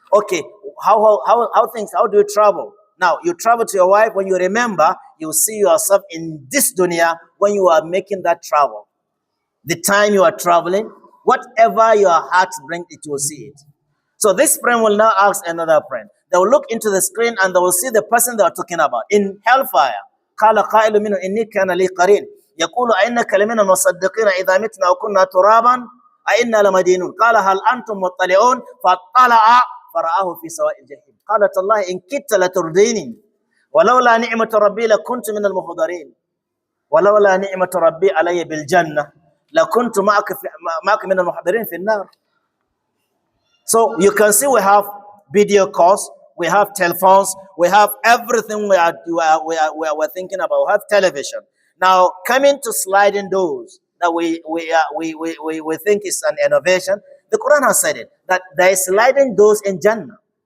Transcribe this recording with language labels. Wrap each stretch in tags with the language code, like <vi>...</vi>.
<en>Okay, how do you travel? Now, you travel to your wife. When you remember, you see yourself in this dunya when you are making that travel. The time you are traveling, whatever your heart brings, it will see it. So this friend will now ask another friend. They will look into the screen and they will see the person they are talking about. In hellfire,</en> <ar>قال قائل منه إني كان لي قرين يقول أئنك لمن المصدقين إذا متنا وكنا ترابا أئنا لمدينون قال هل أنتم مطلعون فاطلع فرآه في سواء الجحيم قال تالله إن كدت لترديني ولولا نعمة ربي لكنت من المحضرين ولولا نعمة ربي علي بالجنة لكنت معك من المحضرين في النار.</ar> <en>So you can see we have video calls, we have telephones, we have everything we're thinking about. We have television. Now, coming to sliding doors that we think is an innovation, the Quran has said it, that there is sliding doors in Jannah.</en>